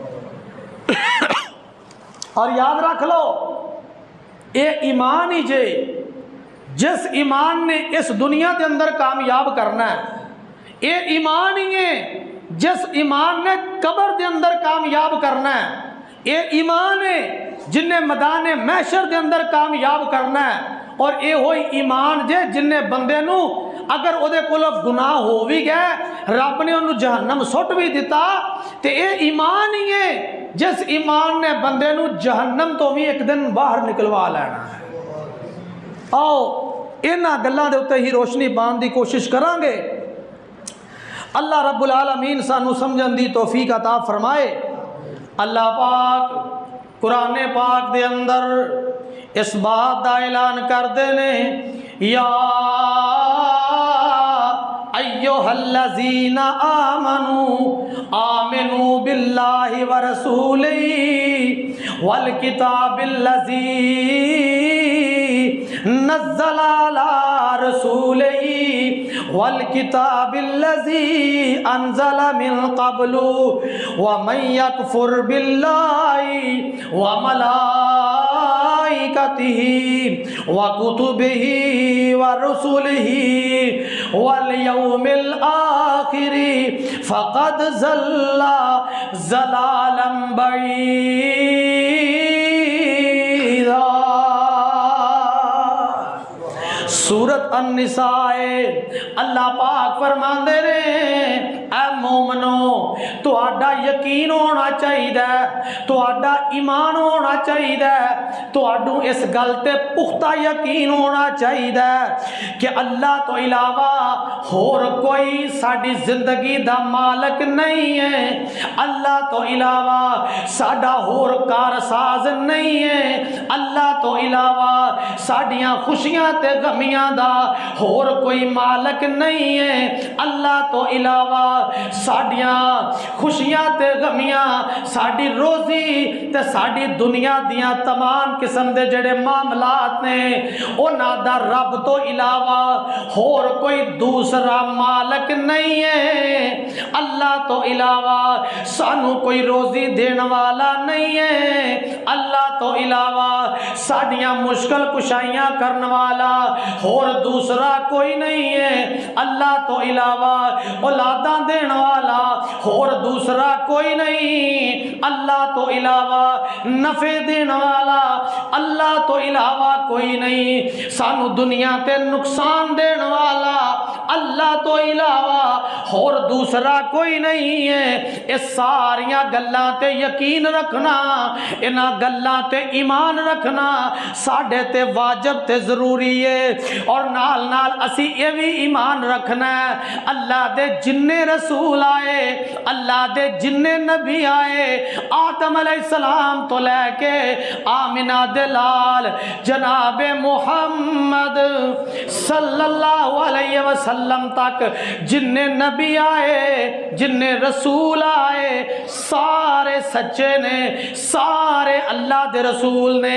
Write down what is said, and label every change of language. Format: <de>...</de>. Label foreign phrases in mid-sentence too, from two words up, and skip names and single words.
<ur>اور یاد رکھ لو یہ ایمان ہی جے جس ایمان نے اس دنیا کے اندر کامیاب کرنا ہے، یہ ایمان ہی ہے جس ایمان نے قبر کے اندر کامیاب کرنا ہے، یہ ایمان ہے جن نے میدان محشر کے اندر کامیاب کرنا ہے.</ur> <pa>اور یہ ہوئی ایمان جے جن نے بندے نو اگر او دے کول گناہ ہو بھی گئے، رب نے انہوں جہنم سٹ بھی دیتا، تے یہ ایمان ہی ہے جس ایمان نے بندے نو جہنم تو بھی ایک دن باہر نکلوا لینا ہے. آؤ انہاں گلاں دے اوتے ہی روشنی پان دی کوشش کران گے. اللہ رب العالمین سانو سمجھن دی توفیق عطا فرمائے. اللہ پاک قرآن پاک دے اندر اس بات دا اعلان کر دینے، یا</pa> <ar>ایھا الذین آمنوا آمنوا باللہ ورسولہ والکتاب الذی نزل علی رسولہ والکتاب الذی انزل من قبل ومن یکفر باللہ وملائکتہ وکتبہ ورسلہ والیوم الآخر فقد ضل ضلالا بعیدا.</ar> <pa>سورت النساء اللہ پاک فرماندے نے اے مومنو تہاڈا یقین ہونا چاہیے، تہاڈا ایمان ہونا چاہیے، تہاڈوں اس گل تے پختہ یقین ہونا چاہیے کہ اللہ تو علاوہ ہور کوئی ساڈی زندگی دا مالک نہیں ہے، اللہ تو علاوہ ساڈا ہور کارساز نہیں ہے، اللہ تو علاوہ ساڈیاں خوشیاں تے غمیاں دا ہور کوئی مالک نہیں ہے، اللہ تو علاوہ ساڈیاں خوشیاں تے غمیاں، ساڈی روزی تے ساڈی دنیا دیاں تمام قسم دے جڑے معاملات نے انہاں دا رب تو علاوہ ہور کوئی دوسرا مالک نہیں ہے، اللہ تو علاوہ سانو کوئی روزی دین والا نہیں ہے، اللہ تو علاوہ ساڈیاں مشکل کشائیاں کرن والا اور دوسرا کوئی نہیں ہے، اللہ تو علاوہ اولاداں دین والا اور دوسرا کوئی نہیں، اللہ تو علاوہ نفع دین والا اللہ تو علاوہ کوئی نہیں، سانو دنیا تے نقصان دین والا اللہ تو علاوہ اور دوسرا کوئی نہیں ہے۔ اس ساریاں گلاں تے یقین رکھنا، انہاں گلاں تے ایمان رکھنا ساڈے تے واجب تے ضروری ہے۔ اور نال نال اسی یہ بھی ایمان رکھنا ہے اللہ دے جننے رسول آئے، اللہ دے جننے نبی آئے، آدم</pa> <ar>علیہ السلام</ar> <pa>تو لے کے آمنہ دلال جناب محمد</pa> <ar>صلی اللہ علیہ وسلم</ar> <pa>تک جننے نبی آئے، جننے رسول آئے، سارے سچے نے، سارے اللہ دے رسول نے۔</pa>